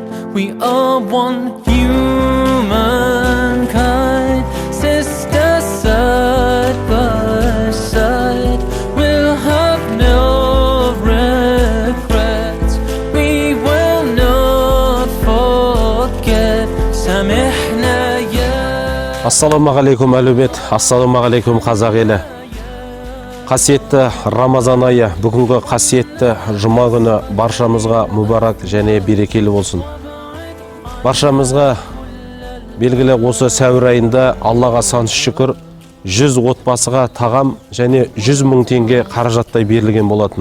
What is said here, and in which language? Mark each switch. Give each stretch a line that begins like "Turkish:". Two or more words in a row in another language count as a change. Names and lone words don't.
English: We are one humankind, sisters side by side. We'll have no regrets, we will not forget.
Arabic: سامحنا يا.
Kazakh: Ассалаумағалейкум әлеумет, ассалаумағалейкум қазақ елі. Қасиетті Рамазан айы, бүгінгі қасиетті жұма күні баршамызға мүбарак және берекелі болсын. Баршамызға белгілі осы сәуір айында Аллаға сансыз шүкір 100 отбасыға тағам және 100 мың теңге қаражаттай берілген болатын.